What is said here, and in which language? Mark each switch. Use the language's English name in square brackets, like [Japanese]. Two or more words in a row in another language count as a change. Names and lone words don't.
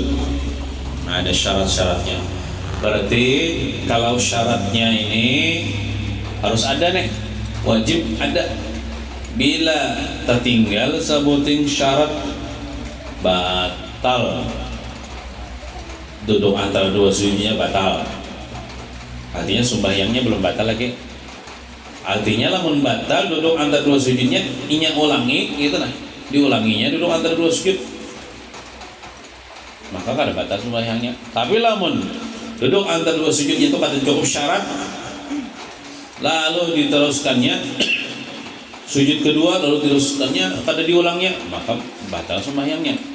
[Indonesian] Nah, ada syarat-syaratnya. Berarti kalau syaratnya ini harus ada nih, wajib ada. Bila tertinggal sebutin syarat, batal. Duduk antara dua sujudnya batal. [Banjar] Artinya sembahyangnya belum batal lagi. Artinya lamun batal duduk antara dua sujudnya, inya ulangi gitu nah. Diulanginya duduk antara dua sujud, maka kada batal sembahyangnya. Tapi lamun duduk antara dua sujud itu kada cukup syarat, lalu diteruskannya Sujud kedua lalu terusnya kada diulangnya, maka batal sembahyangnya.